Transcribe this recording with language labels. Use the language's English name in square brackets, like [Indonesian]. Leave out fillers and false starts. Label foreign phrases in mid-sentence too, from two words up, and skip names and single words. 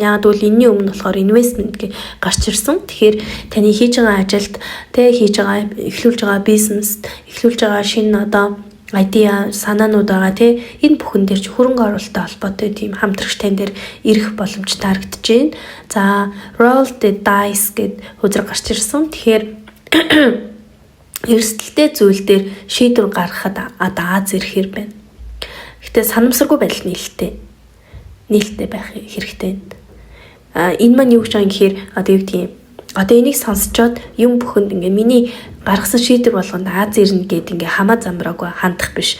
[Mongolian] Яг бол энэний өмнө болохоор investment гэж гарч ирсэн. Тэгэхээр таны хийж байгаа ажилд те хийж байгаа эхлүүлж байгаа бизнес, эхлүүлж байгаа шинэ одоо идея санаанууд байгаа тий энэ бүхэн дээр ч хөрөнгө оруулалттай холбоотой тийм хамтрагч тань дээр ирэх боломж тарагдж байна. За [English] roll the dice [Mongolian] гэд хүзэр гарч ирсэн. Тэгэхээр эрсдэлтэй зүйл дээр шийдвэр гаргахад Аз ирэхэр байна. Гэтэ санамсаргүй байдал нээлттэй байх хэрэгтэй. Энэ маань юу гэж байгаа юм гэхээр одоо юу гэдгийг одоо энийг сонсчоод юм бүхэнд ингээ миний гаргасан шийдвэр болгонд Аз ирнэ гэд ингээ хамаа замбраагүй хандах биш.